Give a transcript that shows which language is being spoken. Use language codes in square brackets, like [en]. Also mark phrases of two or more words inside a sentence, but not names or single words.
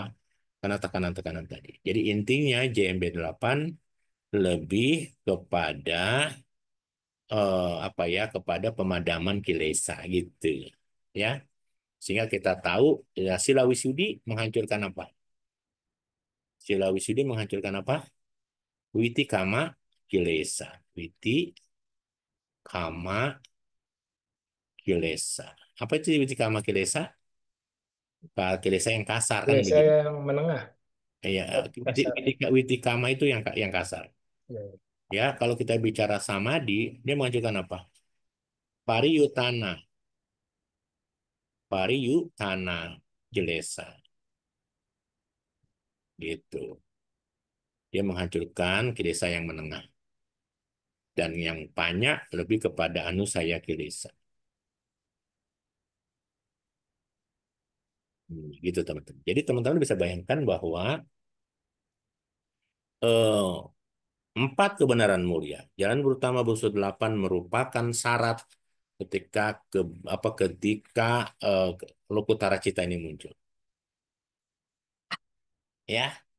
[id] Karena tekanan-tekanan tadi. Jadi intinya JMB8 lebih kepada apa ya, kepada pemadaman kilesa gitu ya, sehingga kita tahu ya, [pi] sila wisudi [id] menghancurkan apa, [pi] sila wisudi [id] menghancurkan apa, [pi] witi kama kilesa, witi kama kilesa. [id] Apa itu [pi] witi kama kilesa? [id] Kilesa yang kasar kan Desa begitu yang menengah, ya. kasar. [pi] Witi kama [id] itu yang kasar Ya. ya. Kalau kita bicara samadhi, dia menghancurkan apa, [pi] pariyutana, pariyutana kilesa gitu. [id] Dia menghancurkan kilesa yang menengah. Dan yang banyak lebih kepada [pi] anusaya kilesa. [id] Gitu teman-teman. Jadi teman-teman bisa bayangkan bahwa eh, 4 kebenaran mulia, jalan berutama Busuk 8 merupakan syarat ketika ketika Lokutara Cita ini muncul.